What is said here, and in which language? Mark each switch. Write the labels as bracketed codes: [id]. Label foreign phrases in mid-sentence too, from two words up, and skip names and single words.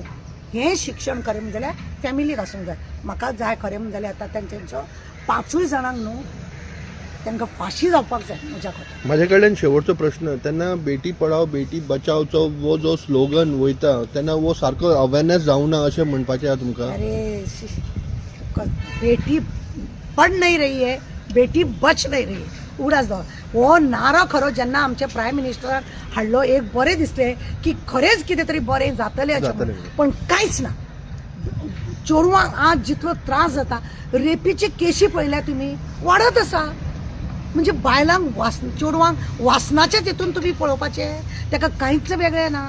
[kok] हें शिक्षण खरें म्हणजे जाल्यार फॅमिलीक आसूंक जाय. म्हाका जाय खरें म्हणजे जाल्यार आतां तेंच्यो 5 जाणांक न्हू तांकां फाशी जावपाक जाय. म्हज्या कडल्यान शेवटचो प्रश्न, तेन्ना [hi] बेटी पढाओ बेटी बचावचो वो जो [kok] स्लोगन वयता तेन्ना वो सारको अवेरनेस जावना अशें म्हणपाचें आहा तुमकां? [hi] अरे बेटी पढ़ नहीं रही है, बेटी बच नहीं रही है. [kok] उगडास दो हो नारो खरो जेन्ना आमचे [en] prime ministeran [kok] हाडलो एक बरें दिसलें की खरेंच कितें तरी बरें जातलें अशें. पण कांयच ना. चेडवांक आज जितलो त्रास जाता, रेपीचे केशी पळयल्या तुमी वाडत आसा. म्हणजे बायलांक चेडवांक वासनाचें तितून तुमी पळोवपाचें, ताका कांयच वेगळें ना.